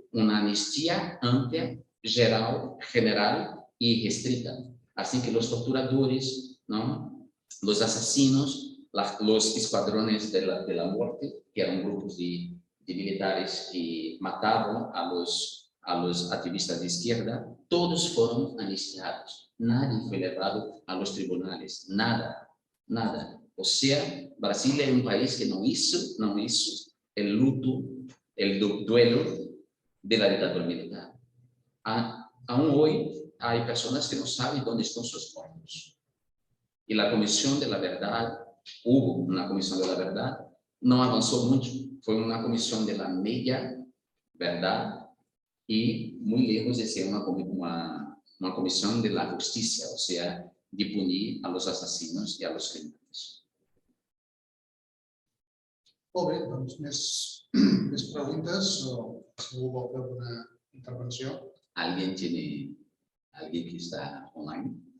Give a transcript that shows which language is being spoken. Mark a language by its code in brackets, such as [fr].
[pt] Uma anistia ampla, geral, general e restrita. Assim que os torturadores, não, os assassinos, os esquadrones da morte, que eram grupos de militares que matavam [es] a los a los activistas de izquierda, todos fueron anistiados. Nadie fue levado a los tribunales, nada, nada. O sea, Brasil es un país que no hizo el luto, el duelo de la dictadura militar. Aún hoy hay personas que no saben dónde están sus cuerpos. Y la Comisión de la Verdad, hubo una Comisión de la Verdad, no avanzó mucho. Fue una comisión de la media verdad y muy lejos de ser una comisión de la justicia, o sea, de punir a los asesinos y a los criminales. [ca] Molt bé, doncs més preguntes o si algú vol fer alguna intervenció. ¿Alguien que está online?